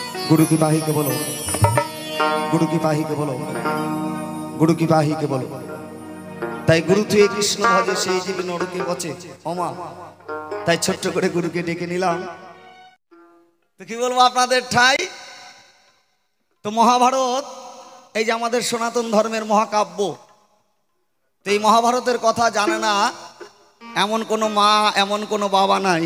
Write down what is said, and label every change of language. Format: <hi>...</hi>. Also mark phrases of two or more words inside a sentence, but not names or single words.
<hi>गुरु की पाही के बोलो, गुरु की पाही के बोलो, गुरु की पाही के बोलो।</hi> <bn>তাই গুরু তুই কৃষ্ণ ভজে সেই জীবী নরকে বচে ওমা। তাই ছোট্ট করে গুরুকে ডেকে নিলাম। তো কি বলবো আপনাদের ঠাই। তো মহাভারত এই যে আমাদের সনাতন ধর্মের মহাকাব্য, তো এই মহাভারতের কথা জানে না এমন কোনো মা এমন কোনো বাবা নাই।</bn>